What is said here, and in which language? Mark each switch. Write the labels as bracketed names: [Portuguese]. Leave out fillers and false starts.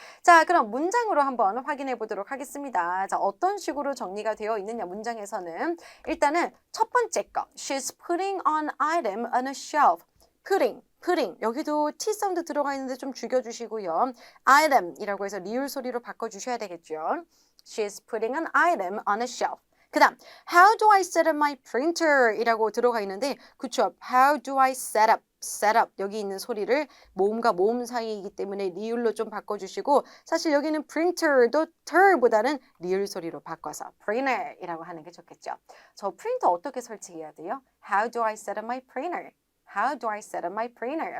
[Korean] 자, 그럼 문장으로 한번 확인해 보도록 하겠습니다. 자, 어떤 식으로 정리가 되어 있느냐 문장에서는 일단은 첫 번째 거 [English] She's putting an item on a shelf. [Korean] putting 여기도 T 사운드 들어가 있는데 좀 죽여주시고요. item이라고 해서 리을 소리로 바꿔주셔야 되겠죠. [English] She's putting an item on a shelf. [Korean] 그 다음 [English] How do I set up my printer? [Korean] 이라고 들어가 있는데 그쵸? How do I set up 여기 있는 소리를 모음과 모음 사이이기 때문에 리을로 좀 바꿔주시고 사실 여기는 printer도 ter보다는 리을 소리로 바꿔서 printer이라고 하는 게 좋겠죠. 저 프린터 어떻게 설치해야 돼요? [English] How do I set up my printer? How do I set up my printer?